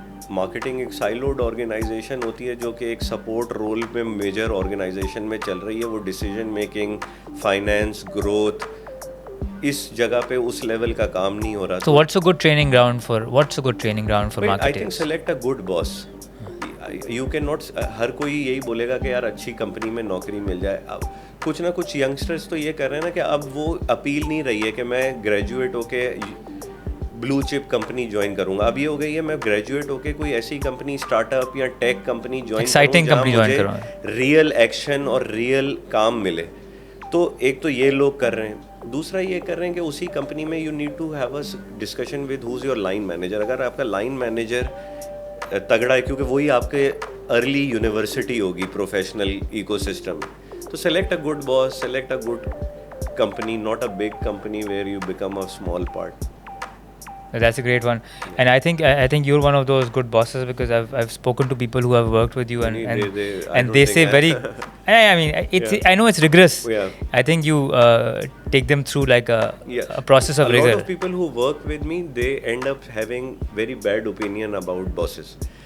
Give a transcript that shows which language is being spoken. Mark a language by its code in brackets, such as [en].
[ur] Marketing ایک siloed organization ہوتی ہے جو کہ ایک سپورٹ رول میں میجر آرگنائزیشن میں چل رہی ہے. وہ ڈیسیجن میکنگ, فائنینس, گروتھ, اس جگہ پہ اس لیول کا کام نہیں ہو رہا. [en] So what's a good training ground for marketers? I think select a good boss. You cannot, [ur] ہر کوئی یہی بولے گا کہ یار اچھی کمپنی میں نوکری مل جائے. اب کچھ نہ کچھ ینگسٹرز تو یہ کر رہے ہیں نا کہ اب وہ اپیل نہیں رہی ہے کہ میں گریجویٹ ہو کے بلو چپ کمپنی جوائن کروں گا. اب یہ ہو گئی ہے میں گریجویٹ ہو کے کوئی ایسی کمپنی, اسٹارٹ اپ یا ٹیک کمپنی جوائن کروں جہاں مجھے ریئل ایکشن اور ریئل کام ملے. تو ایک تو یہ لوگ کر رہے ہیں. دوسرا یہ کر رہے ہیں کہ اسی کمپنی میں [en] You need to have a discussion with whose your line manager. [ur] اگر آپ کا لائن مینیجر تگڑا ہے, کیونکہ وہی آپ کے ارلی یونیورسٹی ہوگی پروفیشنل ایکو سسٹم میں, تو [en] Select a good boss, select a good company, not a big company where you become a small part. That's a great one, and I think you're one of those good bosses, because I've spoken to people who have worked with you, and they say very. I mean, I know it's rigorous. Yeah. I think you take them through like a process of rigor. A lot of people who work with me, they end up having very bad opinion about bosses.